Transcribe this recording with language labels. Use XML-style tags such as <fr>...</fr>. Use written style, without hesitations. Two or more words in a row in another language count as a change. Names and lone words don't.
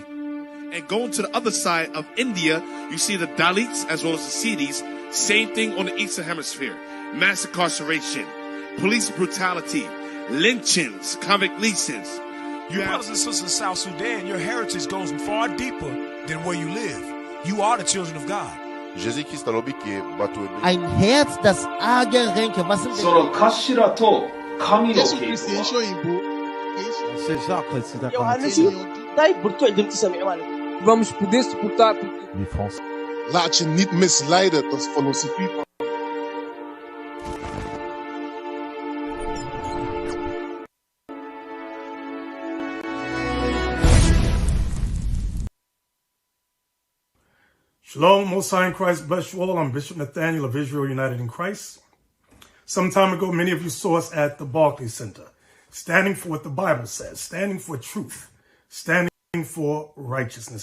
<en>And going to the other side of India, you see the Dalits as well as the Siddhis. Same thing on the Eastern Hemisphere. Mass incarceration, police brutality, lynchings, convict leasings. You brothers and sisters in South Sudan, your heritage goes far deeper than where you live. You are the children of God.</en> <de>Ein Herz, das arge Ränke. Was sind</de> <pt>Vamos poder suportar.</pt> <nl>Laat je niet misleiden tot filosofie.</nl> <en>Shalom, Most High in Christ, bless you all. I'm Bishop Nathaniel of Israel United in Christ. Some time ago, many of you saw us at the Barclays Center, standing for what the Bible says, standing for truth, standing for righteousness.</en>